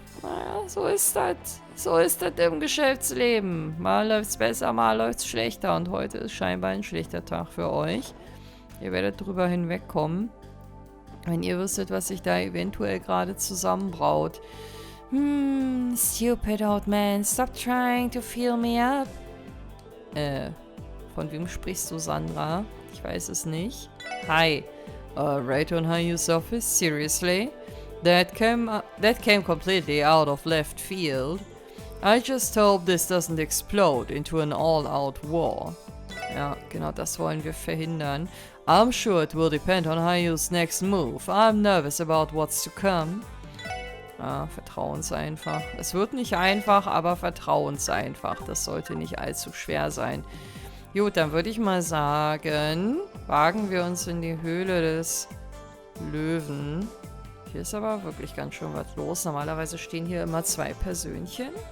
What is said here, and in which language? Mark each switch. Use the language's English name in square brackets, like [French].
[German] Naja, so ist das. So ist das im Geschäftsleben. Mal läuft's besser, mal läuft's schlechter. Und heute ist scheinbar ein schlechter Tag für euch. Ihr werdet drüber hinwegkommen, wenn ihr wüsstet, was sich da eventuell gerade zusammenbraut. [English] Stupid old man, stop trying to feel me up. [German] Von wem sprichst du, Sandra? Ich weiß es nicht. Hi. [English] Right on HIER's office? Seriously? That came completely out of left field. I just hope this doesn't explode into an all-out war. [German] Ja, genau das wollen wir verhindern. [English] I'm sure it will depend on HIER's next move. I'm nervous about what's to come. [German] Vertrau uns einfach. Es wird nicht einfach, aber vertrau uns einfach. Das sollte nicht allzu schwer sein. Gut, dann würde ich mal sagen, wagen wir uns in die Höhle des Löwen. Hier ist aber wirklich ganz schön was los. Normalerweise stehen hier immer zwei Persönchen.